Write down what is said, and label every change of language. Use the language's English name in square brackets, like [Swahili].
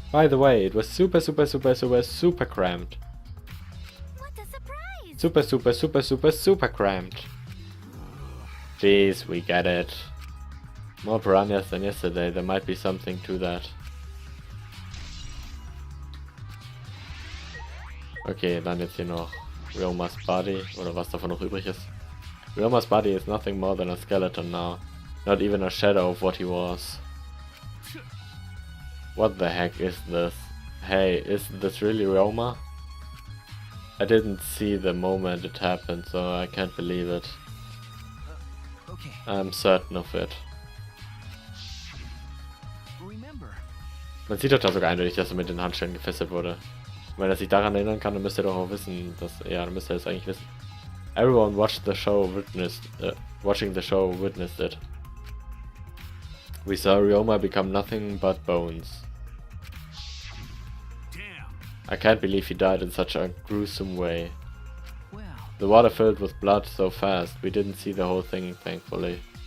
[English] By the way, it was super crammed. What a surprise! Super crammed. Jeez, we get it. More piranhas than yesterday, there might be something to that. [German] Okay, dann jetzt hier noch [English] Ryoma's body, [German] oder was davon noch übrig ist. [English] Ryoma's body is nothing more than a skeleton now, not even a shadow of what he was. What the heck is this? Hey, is this really Ryoma? I didn't see the moment it happened, so I can't believe it. Okay. I'm certain of it. Remember. [German] Man sieht doch da sogar eindeutig, dass er mit den Handschellen gefesselt wurde. Wenn er sich daran erinnern kann, dann müsste er doch auch wissen, dass... Ja, dann müsste er es eigentlich wissen. [English] Everyone watching the show witnessed it. We saw Ryoma become nothing but bones. Damn. I can't believe he died in such a gruesome way. Well. The water filled with blood so fast, we didn't see the whole thing, thankfully.